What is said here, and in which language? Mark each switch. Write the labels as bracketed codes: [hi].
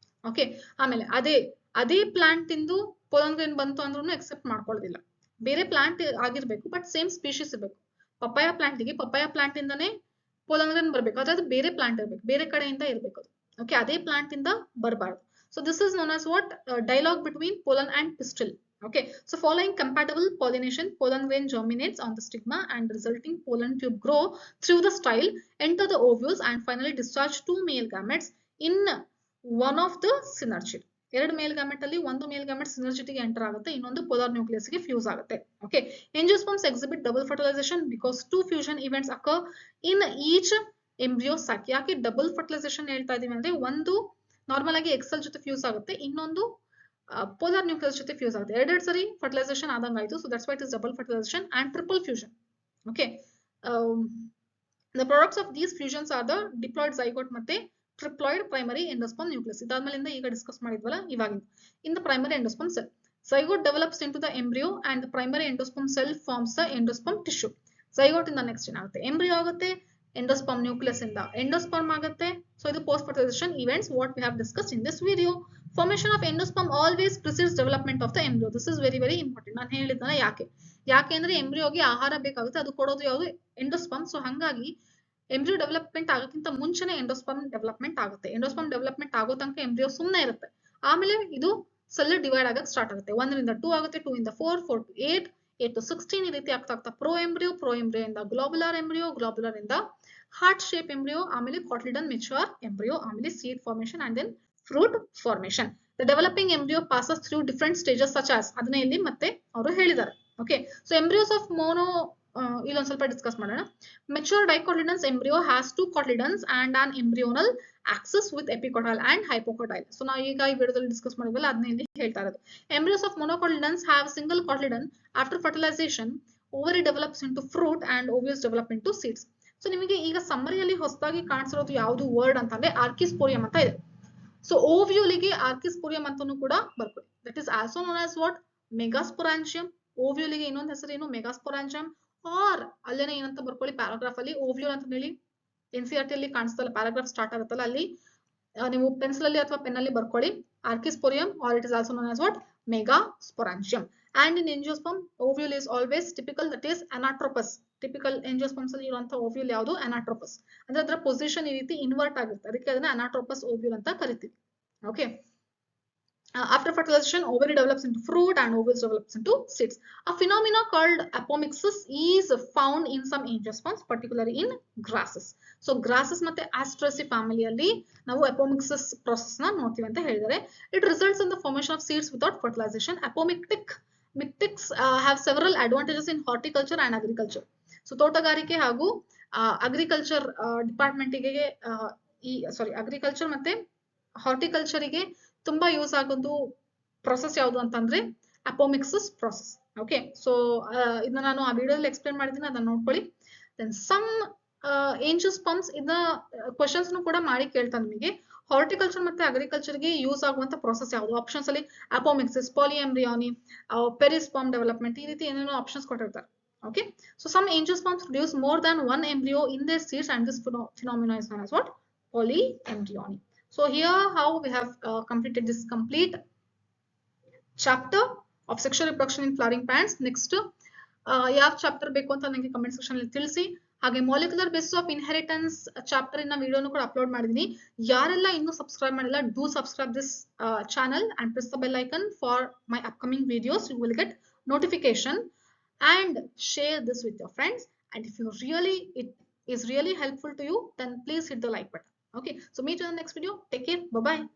[kn] Okay, ಆಮೇಲೆ ಅದೇ plant ಇಂದು pollen grain ಬಂತು ಅಂದ್ರೂ ಎಕ್ಸೆಪ್ಟ್ ಮಾಡ್ಕೊಳ್ಳೋದಿಲ್ಲ. ಬೇರೆ ಪ್ಲಾಂಟ್ ಆಗಿರ್ಬೇಕು, ಬಟ್ ಸೇಮ್ ಸ್ಪೀಷೀಸ್ ಇರಬೇಕು. ಪಪಾಯ ಪ್ಲಾಂಟಿಗೆ ಪಪಾಯ ಪ್ಲಾಂಟ್ ಇಂದಾನೆ ಪೋಲನ್ ಗ್ರೇನ್ ಬರ್ಬೇಕು, ಅದಾದ್ರೆ ಬೇರೆ ಪ್ಲಾಂಟ್ ಇರ್ಬೇಕು, ಬೇರೆ ಕಡೆಯಿಂದ ಇರ್ಬೇಕು ಅದು. [en] okay, [kn] ಅದೇ ಪ್ಲಾಂಟ್ ಇಂದ ಬರಬಾರ್ದು. [en] So this is known as what dialogue between pollen and pistil. Okay, so following compatible pollination, pollen grain germinates on the stigma and the resulting pollen tube grow through the style, enter the ovules and finally discharge 2 male gametes in one of the synergid. [kn] ಎರಡು ಮೇಲ್ gamete ಅಲ್ಲಿ ಒಂದು ಮೇಲ್ gamete ಸಿನರ್ಜಿಟಿಗೆ enter ಆಗುತ್ತೆ, ಇನ್ನೊಂದು polar nucleus ಗೆ fuse ಆಗುತ್ತೆ. [en] Okay, angiosperms exhibit double fertilization because 2 fusion events occur in each embryo sac. [kn] ಯಾಕೆ double fertilisation ಹೇಳ್ತಾ ಇದೀವಿ ಅಂದ್ರೆ, ಒಂದು ನಾರ್ಮಲ್ ಆಗಿ ಎಕ್ಸೆಲ್ ಜೊತೆ ಫ್ಯೂಸ್ ಆಗುತ್ತೆ, ಇನ್ನೊಂದು polar nucleus ಜೊತೆ ಫ್ಯೂಸ್ ಆಗುತ್ತೆ. ಎರಡೆರಡು ಸರಿ ಫರ್ಟಿಲೈಸೇಷನ್ ಆದಂಗ ಆಯ್ತು. [en] So that's why it is double fertilization and triple fusion. Okay, the products of these fusions are the diploid zygote [kn] ಮತ್ತೆ [en] triploid primary endosperm nucleus. [kn] ಇದಾದ್ಮೇಲಿಂದ ಈಗ discuss ಮಾಡಿದ್ವಲ್ಲ ಇವಾಗಿಂದ. [en] In the primary endosperm cell, zygote develops into the embryo and the primary endosperm cell forms the endosperm tissue. [kn] zygote ಇಂದ next ಏನಾಗುತ್ತೆ, embryo ಆಗುತ್ತೆ, endosperm nucleus ಇಂದ endosperm ಆಗುತ್ತೆ. So ಇದು [en] post fertilization events what we have discussed in this video. Formation of endosperm always precedes development of the embryo. This is very very important. [kn] ನಾನು ಹೇಳಿದ್ನಲ್ಲ ಯಾಕೆ ಅಂದ್ರೆ ಎಂಬ್ರಿಯೋಗೆ ಆಹಾರ ಬೇಕಾಗುತ್ತೆ, ಅದು ಕೊಡೋದು ಯಾವುದು, ಎಂಡೋಸ್ಪರ್ಮ್. ಸೊ ಹಂಗಾಗಿ ಎಂಬ್ರಿಯೋ ಡೆವಲಪ್ಮೆಂಟ್ ಆಗೋಕ್ಕಿಂತ ಮುಂಚೆನೆ ಎಂಡೋಸ್ಪರ್ಮ್ ಡೆವಲಪ್ಮೆಂಟ್ ಆಗುತ್ತೆ. ಎಂಡೋಸ್ಪರ್ಮ್ ಡೆವಲಪ್ಮೆಂಟ್ ಆಗೋ ತನಕ ಎಂಬ್ರಿಯೋ ಸುಮ್ಮನೆ ಇರುತ್ತೆ. ಆಮೇಲೆ ಇದು ಸೆಲ್ ಡಿವೈಡ್ ಆಗಕ್ಕೆ ಸ್ಟಾರ್ಟ್ ಆಗುತ್ತೆ. 1 ರಿಂದ 2 ಆಗುತ್ತೆ, 2 ಇಂದ 4, 4 to 8, 8 to 16 ಈ ರೀತಿ ಆಗ್ತಾ ಪ್ರೋ ಎಂಬ್ರಿಯೋ ಇಂದ ಗ್ಲೋಬುಲರ್ ಇಂದ ಹಾರ್ಟ್ ಶೇಪ್ ಎಂಬ್ರಿಯೋ, ಆಮೇಲೆ ಕಾಟ್ಲಿಡನ್ ಮೆಚೂರ್ ಎಂಬ್ರಿಯೋ, ಆಮೇಲೆ seed formation [en] And then fruit formation. The developing embryo passes through different stages such as, [kn] ಅದನ್ನ ಇಲ್ಲಿ ಮತ್ತೆ ಅವರು ಹೇಳಿದ್ದಾರೆ. Okay, so embryos of mono ಇಲ್ಲೊಂದು ಸ್ವಲ್ಪ ಡಿಸ್ಕಸ್ ಮಾಡೋಣ. [en] Mature dicotyledonous embryo has 2 cotyledons and an embryonal axis with epicotyle and hypocotyle. [kn] So ನಾವು ಈಗ ಈ ವಿಡಿಯೋದಲ್ಲಿ ಡಿಸ್ಕಸ್ ಮಾಡಿದ್ವಲ್ಲ ಅದನ್ನ ಇಲ್ಲಿ ಹೇಳ್ತಾ ಇರೋದು. [en] Embryos of monocotyledons have single cotyledon. After fertilization, ovary develops into fruit and ovules develop into seeds. [kn] So ನಿಮಗೆ ಈಗ ಸಮ್ಮರಿಯಲ್ಲಿ ಹೊಸದಾಗಿ ಕಾಣಿಸಿರೋದು ಯಾವುದು ವರ್ಡ್ ಅಂತಂದ್ರೆ ಆರ್ಕಿಸ್ಪೋರಿಯಂ ಅಂತ ಇದೆ. ಸೊ ಓವ್ಯೂಲಿಗೆ ಆರ್ಕಿಸ್ಪೋರಿಯಂ ಅಂತಾನೂ ಕೂಡ ಬರ್ಕೊಳ್ಳಿ. [en] that is also known as what, [kn] ಮೆಗಾಸ್ಪೊರಾಂಜಿಯಂ. ಓವ್ಯೂಲಿಗೆ ಇನ್ನೊಂದು ಹೆಸರು ಏನು, ಮೆಗಾಸ್ಪೊರಾಂಜಿಯಂ. ಆರ್ ಅಲ್ಲೇನೆ ಏನಂತ ಬರ್ಕೊಳ್ಳಿ, ಪ್ಯಾರಾಗ್ರಾಫ್ ಅಲ್ಲಿ ಓವ್ಯೂಲ್ ಅಂತ ಹೇಳಿ NCERT ಅಲ್ಲಿ ಕಾಣಿಸ್ತಲ್ಲ, ಪ್ಯಾರಾಗ್ರಾಫ್ ಸ್ಟಾರ್ಟ್ ಆಗುತ್ತಲ್ಲ, ಅಲ್ಲಿ ನೀವು ಪೆನ್ಸಿಲ್ ಅಲ್ಲಿ ಅಥವಾ ಪೆನ್ ಅಲ್ಲಿ ಬರ್ಕೊಳ್ಳಿ archesporium, [en] or it is also known as what, [kn] ಮೆಗಾಸ್ಪೊರಾಂಜಿಯಂ. [en] And in angiosperm ovule is always typical, that is anatropous. [kn] Typical angiosperms ಅಲ್ಲಿ ಇರುವಂತಹ ಓವ್ಯೂಲ್ ಯಾವುದು, ಅನಾಟ್ರೋಪಸ್. ಅಂದ್ರೆ ಅದರ ಪೊಸಿಷನ್ ಈ ರೀತಿ ಇನ್ವರ್ಟ್ ಆಗಿರುತ್ತೆ, ಅದಕ್ಕೆ ಅದನ್ನ ಅನಾಟ್ರೋಪಸ್ ಓವ್ಯೂಲ್ ಅಂತ ಕರಿತೀವಿ. Okay, [en] After fertilization, ovary develops into fruit and ovules develops into seeds. A phenomena called apomixis is found in some angiosperms, particularly in grasses. [kn] So grasses ಮತ್ತೆ astraceae ಫ್ಯಾಮಿಲಿಯಲ್ಲಿ ನಾವು apomixis process ನ ನೋಡ್ತೀವಿ ಅಂತ ಹೇಳಿದರೆ. [en] It results in the formation of seeds without fertilization. Apomictics have several advantages in horticulture and agriculture. [kn] So ತೋಟಗಾರಿಕೆ ಹಾಗೂ agriculture ಡಿಪಾರ್ಟ್ಮೆಂಟಿಗೆ agriculture ಮತ್ತೆ ಹಾರ್ಟಿಕಲ್ಚರಿಗೆ ತುಂಬಾ ಯೂಸ್ ಆಗೋದು ಪ್ರೊಸೆಸ್ ಯಾವುದು ಅಂತಂದ್ರೆ ಅಪೋಮಿಕ್ಸಿಸ್ ಪ್ರೊಸೆಸ್. ಓಕೆ, ಸೊ ಇದನ್ನ ನಾನು ಆ ವಿಡಿಯೋದಲ್ಲಿ ಎಕ್ಸ್ಪ್ಲೇನ್ ಮಾಡಿದ್ದೀನಿ, ಅದನ್ನ ನೋಡ್ಕೊಳ್ಳಿ. [en] then some angiosperms [kn] ಇದನ್ನ ಕ್ವಶನ್ಸ್ ಕೂಡ ಮಾಡಿ ಕೇಳ್ತಾನೆ ನಿಮಗೆ. ಹಾರ್ಟಿಕಲ್ಚರ್ ಮತ್ತೆ ಅಗ್ರಿಕಲ್ಚರ್ಗೆ ಯೂಸ್ ಆಗುವಂತ ಪ್ರೊಸೆಸ್ ಯಾವುದು? ಆಪ್ಷನ್ಸ್ ಅಲ್ಲಿ ಅಪೋಮಿಕ್ಸಿಸ್, ಪಾಲಿಎಂಬ್ರಿಯಾನಿ, ಪೆರಿಸ್ಪರ್ಮ್ ಡೆವಲಪ್ಮೆಂಟ್, ಈ ರೀತಿ ಏನೇನೋ ಆಪ್ಷನ್ಸ್ ಕೊಟ್ಟಿರ್ತಾರೆ. [en] Okay, so some angiosperms produce more than one embryo in their seeds, and this phenomena is known as what? Polyembryony. So here how we have completed this complete chapter of sexual reproduction in flowering plants. [kn] Next ಯಾವ chapter ಬೇಕು ಅಂತ ನನಗೆ comment section ಅಲ್ಲಿ ತಿಳಿಸಿ. ಹಾಗೆ molecular basis of inheritance chapter ಇನ ವಿಡಿಯೋನು ಕೂಡ upload ಮಾಡಿದೀನಿ. ಯಾರೆಲ್ಲ ಇನ್ನೂ ಸಬ್ಸ್ಕ್ರೈಬ್ ಮಾಡಿಲ್ಲ, [en] Do subscribe this channel and press the bell icon for my upcoming videos. You will get notification and share this with your friends. And if it is really helpful to you, then please hit the like button. Okay, so meet you in the next video. Take care. Bye bye.